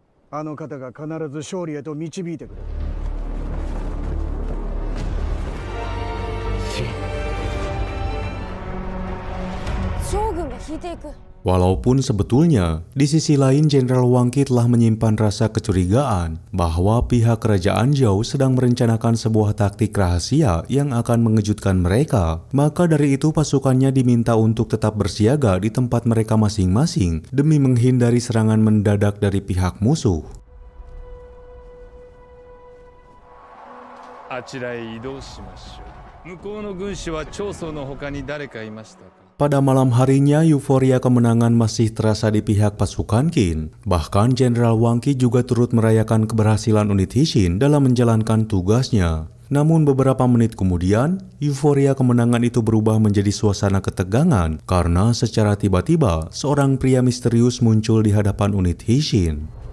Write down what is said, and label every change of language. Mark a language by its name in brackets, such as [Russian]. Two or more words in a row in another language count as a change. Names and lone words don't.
[Indonesian] Walaupun sebetulnya, di sisi lain Jenderal Wang Qi telah menyimpan rasa kecurigaan bahwa pihak kerajaan Zhou sedang merencanakan sebuah taktik rahasia yang akan mengejutkan mereka. Maka dari itu pasukannya diminta untuk tetap bersiaga di tempat mereka masing-masing demi menghindari serangan mendadak dari pihak musuh. [Japanese] あちらへ移動しましょう。向こうの軍師は長宗の他に誰かいましたか？ [Indonesian] Pada malam harinya, euforia kemenangan masih terasa di pihak pasukan Qin. Bahkan Jenderal Wang Qi juga turut merayakan keberhasilan unit Hishin dalam menjalankan tugasnya. Namun beberapa menit kemudian, euforia kemenangan itu berubah menjadi suasana ketegangan karena secara tiba-tiba seorang pria misterius muncul di hadapan unit Hishin.